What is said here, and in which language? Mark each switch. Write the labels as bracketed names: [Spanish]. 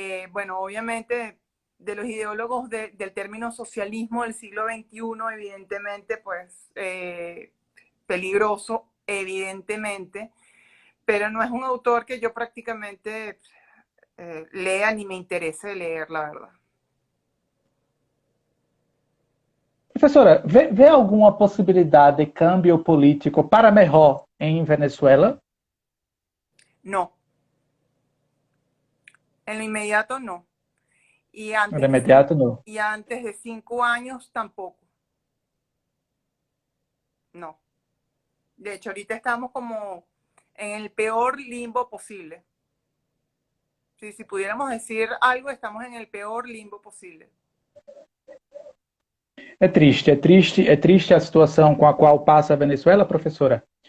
[Spanish] Bueno, obviamente de los ideólogos del término socialismo del siglo XXI, evidentemente, pues peligroso, evidentemente, pero no es un autor que yo prácticamente lea ni me interese leer, la verdad. [Portuguese] Professora, vê alguma possibilidade de câmbio político para melhor em Venezuela? [Spanish] No. En lo inmediato, no. Y [Portuguese] De imediato, não. [Spanish] y antes de 5 años, tampoco. No. De hecho, ahorita estamos como en el peor limbo posible. Sí, si pudiéramos decir algo, estamos en el peor limbo posible. [Portuguese] É triste a situação com a qual passa a Venezuela, professora.